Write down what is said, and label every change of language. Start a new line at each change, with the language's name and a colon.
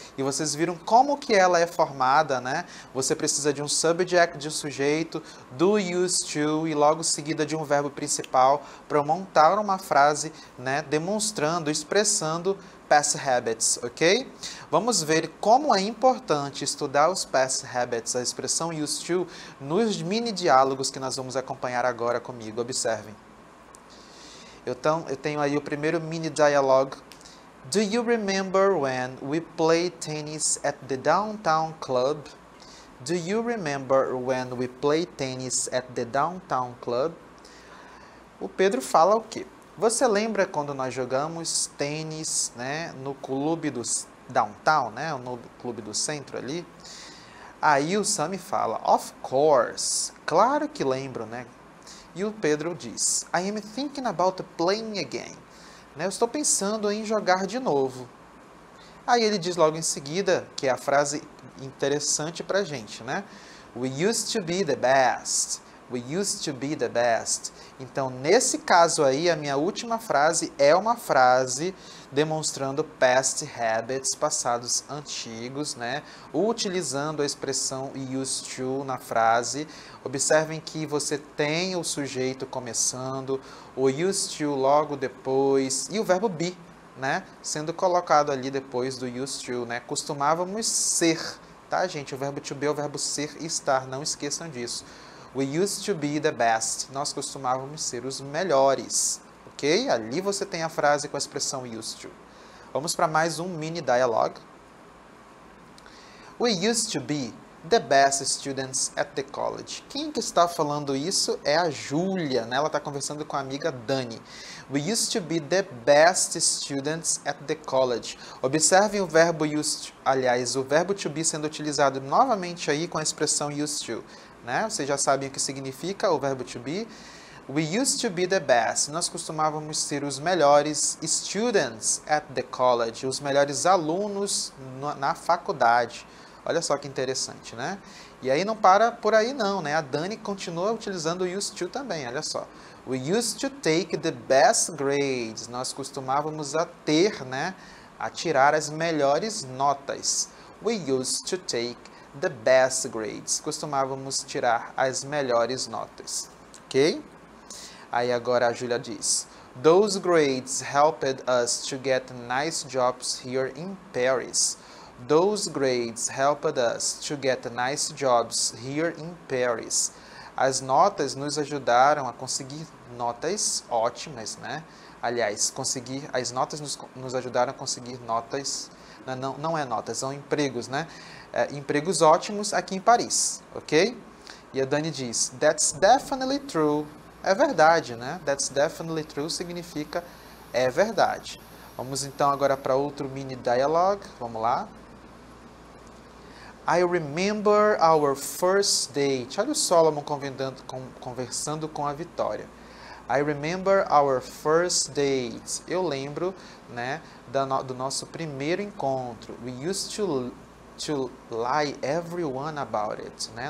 Portuguese: E vocês viram como que ela é formada, né? Você precisa de um subject, de um sujeito, do used to e logo seguida de um verbo principal para montar uma frase, né, demonstrando, expressando past habits, ok? Vamos ver como é importante estudar os past habits, a expressão used to, nos mini diálogos que nós vamos acompanhar agora comigo. Observem. Eu tenho aí o primeiro mini dialogue.
English: Do you remember when we played tennis at the downtown club? Do you remember when we played tennis at the downtown club?
Portuguese: O Pedro fala o quê? Você lembra quando nós jogamos tênis, né, no clube do downtown, né, no clube do centro ali? Aí o Sammy fala,
English: of course,
Portuguese: claro que lembro, né? E o Pedro diz,
English: I am thinking about playing again.
Portuguese: Né, eu estou pensando em jogar de novo. Aí ele diz logo em seguida, que é a frase interessante pra gente, né?
English: We used to be the best. We used to be the best.
Portuguese: Então, nesse caso aí, a minha última frase é uma frase demonstrando past habits, passados antigos, né? Utilizando a expressão used to na frase. Observem que você tem o sujeito começando, o used to logo depois e o verbo be, né? Sendo colocado ali depois do used to, né? Costumávamos ser, tá, gente? O verbo to be é o verbo ser e estar, não esqueçam disso.
English: We used to be the best.
Portuguese: Nós costumávamos ser os melhores.
English: Ok?
Portuguese: Ali você tem a frase com a expressão used to. Vamos para mais um mini dialogue.
English: We used to be the best students at the college.
Portuguese: Quem que está falando isso é a Júlia, né? Ela está conversando com a amiga Dani.
English: We used to be the best students at the college.
Portuguese: Observem o verbo used to, aliás, o verbo to be sendo utilizado novamente aí com a expressão used to. Né? Vocês já sabem o que significa o verbo to be.
English: We used to be the best.
Portuguese: Nós costumávamos ser os melhores
English: students at the college,
Portuguese: os melhores alunos na faculdade. Olha só que interessante, né? E aí não para por aí não, né? A Dani continua utilizando o used to também, olha só.
English: We used to take the best grades.
Portuguese: Nós costumávamos a ter, né, a tirar as melhores notas.
English: We used to take the best grades.
Portuguese: Costumávamos tirar as melhores notas. Ok? Aí agora a Júlia diz,
English: those grades helped us to get nice jobs here in Paris. Those grades helped us to get nice jobs here in Paris.
Portuguese: As notas nos ajudaram a conseguir notas ótimas, né? Aliás, as notas nos ajudaram a conseguir notas, não é notas, são empregos, né? Empregos ótimos aqui em Paris, ok? E a Dani diz,
English: that's definitely true.
Portuguese: É verdade, né?
English: That's definitely true
Portuguese: significa é verdade. Vamos então agora para outro mini dialogue. Vamos lá.
English: I remember our first date.
Portuguese: Olha o Solomon conversando com a Vitória.
English: I remember our first date.
Portuguese: Eu lembro, né, do nosso primeiro encontro.
English: We used to lie everyone about it, né?